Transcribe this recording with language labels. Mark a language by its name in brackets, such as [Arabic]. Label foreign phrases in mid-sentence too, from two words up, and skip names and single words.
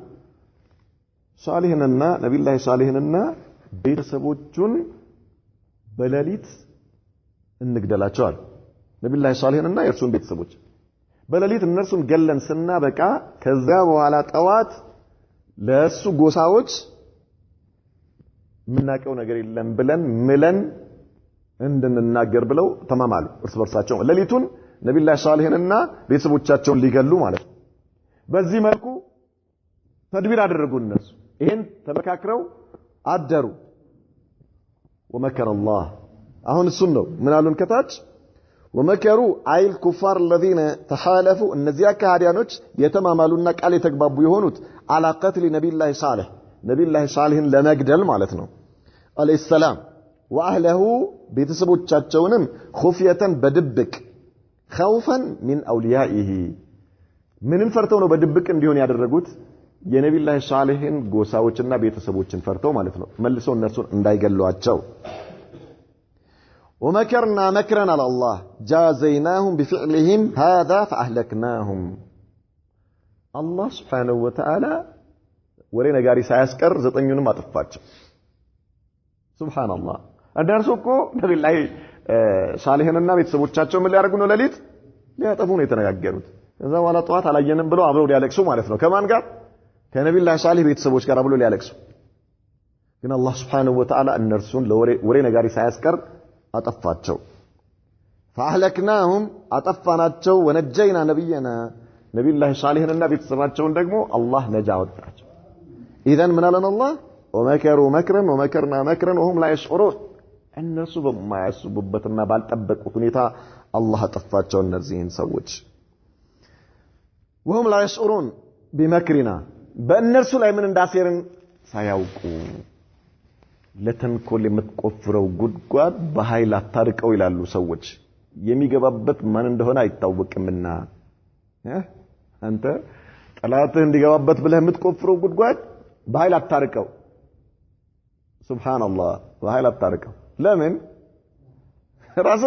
[Amharic] ሷሊህንና ነብዩላህ ሷሊህንና ቤተሰቦቹን በሌሊት እንግደላቸዋል ነብዩላህ ሷሊህንና የእርሱን ቤተሰቦች በሌሊት እነርሱን ገለን ስናበቃ ከዛ በኋላ ጠዋት ለሱ ጎሳዎች ምናቀው ነገር የለም ብለን ምለን እንድንናገር ብለው ተማማሉ እርስ በርሳቸው ሌሊቱን ነብዩላህ ሷሊህንና ቤተሰቦቻቸውን ሊገሉ ማለት በዚህ መልኩ ተድቢር አደረጉ እነሱ ይሄን ተመካክረው አደሩ [Arabic] ومكر الله [Amharic] አሁን እሱን ነው ምን አሉን ከታች [Arabic] ومكروا اي الكفار الذين تحالفوا [Amharic] እነዚያ ከሃዲያኖች የተማማሉና ቃል የተግባቡ የሆኑት [Arabic] على قتل نبي الله صالح نبي الله صالحን [Amharic] ለመግደል ማለት ነው [Arabic] عليه السلام واهله [Amharic] ቤተሰቦቻቸውንም خفيه በድብቅ [Arabic] خوفا من اوليائه [Amharic] ምንን ፈርተው ነው በድብቅ እንዲሆን ያደረጉት የነብዩላህ ሷሊህን ጎሳዎችና ቤተሰቦችን ፈርተው ማለት ነው መልሰው እነርሱን እንዳይገሏቸው [Arabic] ومكرنا مكرا على الله جازيناهم بفعلهم هذا فأهلكناهم الله سبحانه وتعالى [Amharic] ወሬ ነጋሪ ሳያስቀር ዘጠኙንም አጥፋቸው ሱብሃንአላህ እነርሱኮ ነብዩላህ ሷሊህንና ቤተሰቦቻቸው ምን ሊያደርጉ ነው ለሊት ሊያጠፉ ነው የተነጋገሩት ከዛ በኋላ ጧት አላየንም ብለው አብረው ሊያለቅሱ ማለት ነው ከማን ጋር ከነብዩላህ ሷሊህ ቤተሰቦች ጋር አብረው ሊያለቅሱ ግን አላህ [Arabic] سبحانه وتعالى [Amharic] እነርሱን ለወሬ ነጋሪ ሳያስቀር አጠፋቸው فأهلكناهم አጠፋናቸው ወነጀይና ነብዩላህ ሷሊህንና ቤተሰባቸውን ደግሞ አላህ ነጃ ወጣቸው [Arabic] إذن من لنا الله ومكروا مكرا ومكرنا مكرا وهم لا يشعرون [Amharic] እነሱ በማያስቡበትና ባልጠበቁት ሁኔታ አላህ አጠፋቸው እነዚህን ሰዎች [Arabic] وهم لا يشعرون بمكرنا [Amharic] በእነርሱ ላይ ምን እንዳሴርን ሳያውቁ ለተንኮል የምትቆፍረው ጉድጓድ በኃይል አታርቀው ይላሉ ሰዎች የሚገባበት ማን እንደሆነ አይታወቅምና አንተ ጠላትህ እንዲገባበት ብለህ የምትቆፍረው ጉድጓድ በኃይል አታርቀው ሱብሃንአላህ በኃይል አታርቀው ለምን ራስህ